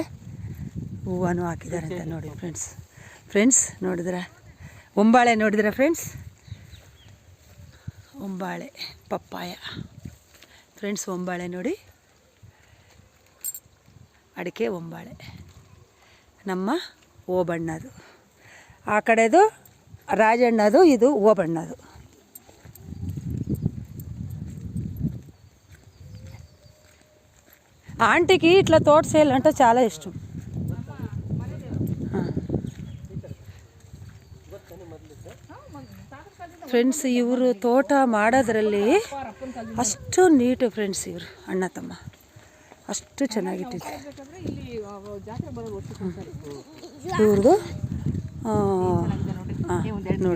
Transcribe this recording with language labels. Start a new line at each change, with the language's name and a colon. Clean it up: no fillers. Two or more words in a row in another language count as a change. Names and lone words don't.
Kannada: ಹೂವನೂ ಹಾಕಿದ್ದಾರೆ ಅಂತ ನೋಡಿ ಫ್ರೆಂಡ್ಸ್ ನೋಡಿದ್ರೆ ಒಂಬಾಳೆ ನೋಡಿದ್ರೆ ಫ್ರೆಂಡ್ಸ್, ಒಂಬಾಳೆ ಪಪ್ಪಾಯ ಫ್ರೆಂಡ್ಸ್. ಒಂಬಾಳೆ ನೋಡಿ, ಅಡಿಕೆ ಒಂಬಾಳೆ ನಮ್ಮ ಓಬಣ್ಣದು. ಆ ಕಡೆದು ರಾಜಣ್ಣದು, ಇದು ಓಬಣ್ಣದು.
Telugu: ఆంటీకి ఇట్లా తోట చేయాలంటే చాలా ఇష్టం.
Kannada: ಫ್ರೆಂಡ್ಸ್, ಇವರು ತೋಟ ಮಾಡೋದ್ರಲ್ಲಿ ಅಷ್ಟು ನೀಟು ಫ್ರೆಂಡ್ಸ್. ಇವರು ಅಣ್ಣ ತಮ್ಮ ಅಷ್ಟು ಚೆನ್ನಾಗಿಟ್ಟಿದ್ದಾರೆ. ಇವ್ರದ್ದು ನೋಡಿ.